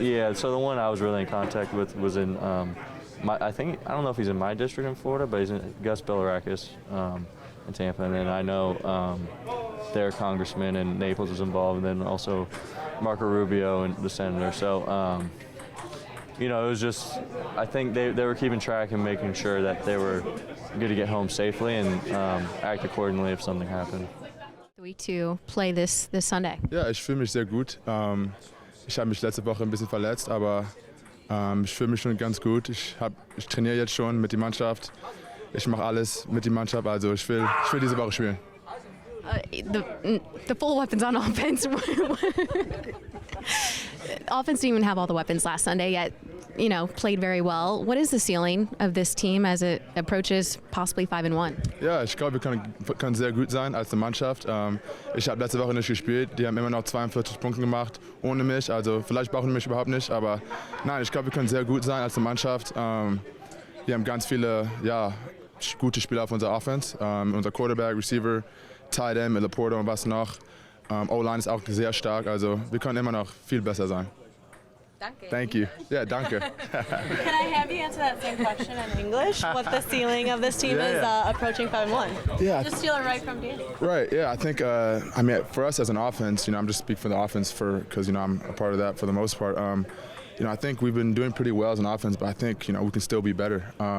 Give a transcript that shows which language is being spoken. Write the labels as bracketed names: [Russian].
[English] Yeah, so the one I was really in contact with was in I don't know if he's in my district in Florida, but he's in Gus Bilirakis in Tampa, and then I know their congressman in Naples was involved, and then also Marco Rubio and the senator. So it was just, I think they were keeping track and making sure that they were going to get home safely and act accordingly if something happened. Week to play this Sunday. [German] Ja, ich fühle mich sehr gut. Ich habe mich letzte Woche ein bisschen verletzt, aber ich fühle mich schon ganz gut. Ich trainiere jetzt schon mit der Mannschaft. Ich mache alles mit der Mannschaft, also ich will diese Woche spielen. [English] The full weapons on offense. Offense didn't even have all the weapons last Sunday, yet played very well. What is the ceiling of this team as it approaches possibly 5-1? [German] Ja, ich glaube, wir können sehr gut sein als eine Mannschaft. Ich habe letzte Woche nicht gespielt. Die haben immer noch 42 Punkte gemacht ohne mich. Also vielleicht brauchen die mich überhaupt nicht. Aber nein, ich glaube, wir können sehr gut sein als eine Mannschaft. Wir haben ganz viele gute Spieler auf unserer Offense. Unser Quarterback, Receiver, Tight End, Laporta und was noch. O-Line ist auch sehr stark. Also wir können immer noch viel besser sein. Danke. [English] Thank you. Yeah, danke. Can I have you answer that same question in English? What the ceiling of this team is approaching 5-1? Yeah. Just steal it right from Danny. Right. Yeah. I think. For us as an offense, I'm just speaking for the offense because I'm a part of that for the most part. I think we've been doing pretty well as an offense, but I think we can still be better.